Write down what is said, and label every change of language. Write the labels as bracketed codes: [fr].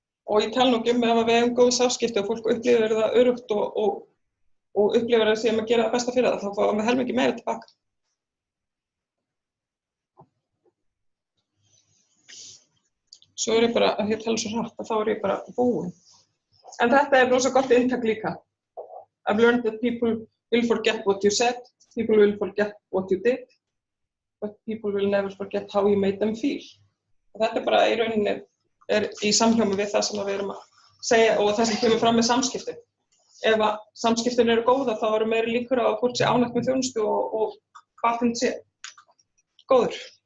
[is] Og ég tala nú ekki ef við eigum góð samskipti og fólk upplifir það öruggt og upplifir að séum að gera það besta fyrir það, þá fáum við helmingi meira tilbaka. Svo ég bara, að ég tala svo hratt, þá ég bara búin. En þetta rosa gott inntak líka. [en] I've learned that people will forget what you said, people will forget what you did, but people will never forget how you made them feel. [is] Og þetta bara í rauninni í samhljómi við það sem við erum að segja og það sem kemur fram með samskiptin. Ef að samskiptin eru góða, þá eru meiri líkur á að fólk sé ánægt með þjónustu og batinn sé góður.